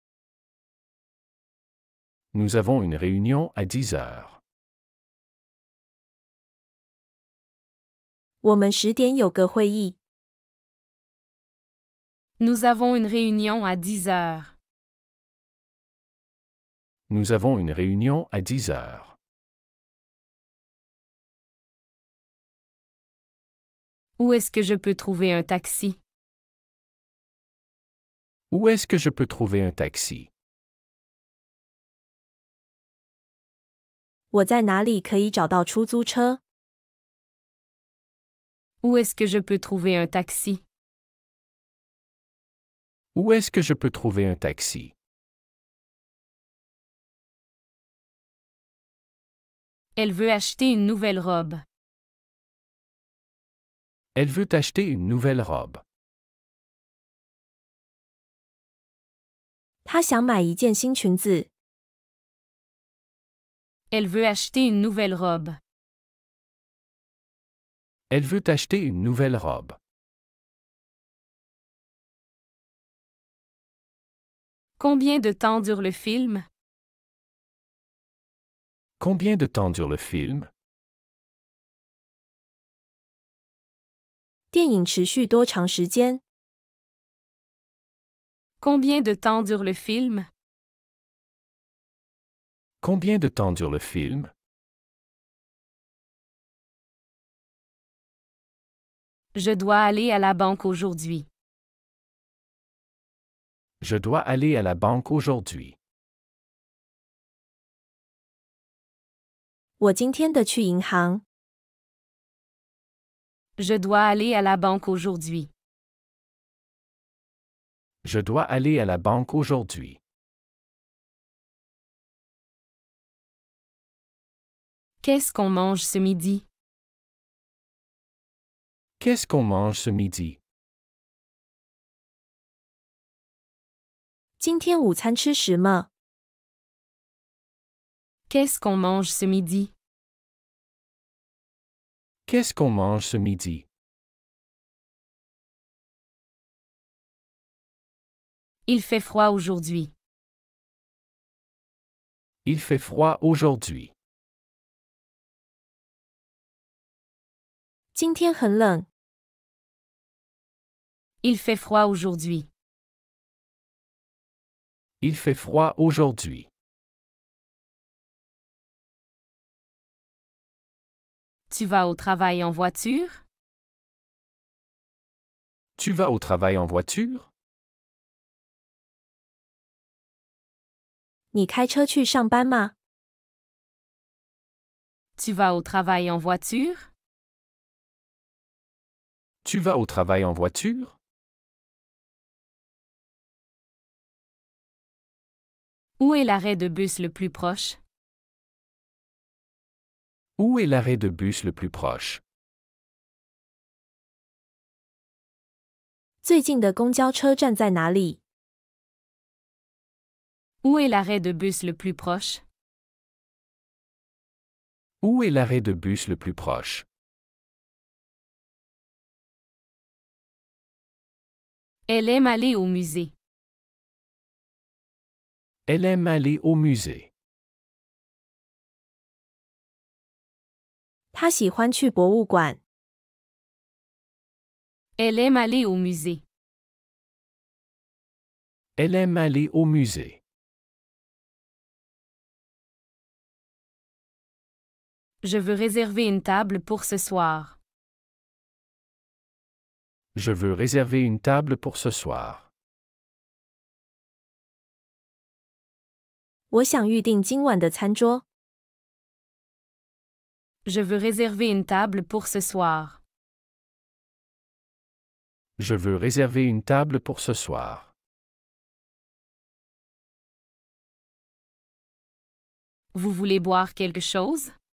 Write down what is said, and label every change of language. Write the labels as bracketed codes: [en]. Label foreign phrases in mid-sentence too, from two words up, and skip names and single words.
[fr] Nous avons une réunion à 10 heures. [zh] 我们10点有个会议。 [fr] Nous avons une réunion à 10 heures. Nous avons une réunion à 10 heures. Où est-ce que je peux trouver un taxi? Où est-ce que je peux trouver un taxi? [zh] 我在哪里可以找到出租车？ [fr] Où est-ce que je peux trouver un taxi? Où est-ce que je peux trouver un taxi? Elle veut acheter une nouvelle robe. Elle veut acheter une nouvelle robe. [zh] 她想买一件新裙子。 [fr] Elle veut acheter une nouvelle robe. Elle veut acheter une nouvelle robe. Combien de temps dure le film? Combien de temps dure le film? [zh] 电影持续多长时间？ [fr] Combien de temps dure le film? Combien de temps dure le film? Je dois aller à la banque aujourd'hui. Je dois aller à la banque aujourd'hui. [zh] 我今天的去银行。 [fr] Je dois aller à la banque aujourd'hui. Je dois aller à la banque aujourd'hui. Qu'est-ce qu'on mange ce midi? Qu'est-ce qu'on mange ce midi? [zh] 今天午餐吃什么？ [fr] Qu'est-ce qu'on mange ce midi? Qu'est-ce qu'on mange ce midi? Il fait froid aujourd'hui. Il fait froid aujourd'hui. [zh] 今天很冷。 [fr] Il fait froid aujourd'hui. Il fait froid aujourd'hui. Tu vas au travail en voiture? Tu vas au travail en voiture? [zh] 你开车去上班吗？ [fr] Tu vas au travail en voiture? Tu vas au travail en voiture? Où est l'arrêt de bus le plus proche? Où est l'arrêt de bus le plus proche? [zh] 最近的公交车站在哪里？ [fr] Où est l'arrêt de bus le plus proche? Où est l'arrêt de bus le plus proche? Elle aime aller au musée. Elle aime aller au musée. [zh] 她喜欢去博物馆。 [fr] Elle aime aller au musée. Elle aime aller au musée. Je veux réserver une table pour ce soir. Je veux réserver une table pour ce soir. [zh] 我想预定今晚的餐桌。 [fr] Je veux réserver une table pour ce soir. Je veux réserver une table pour ce soir. Vous voulez boire quelque chose?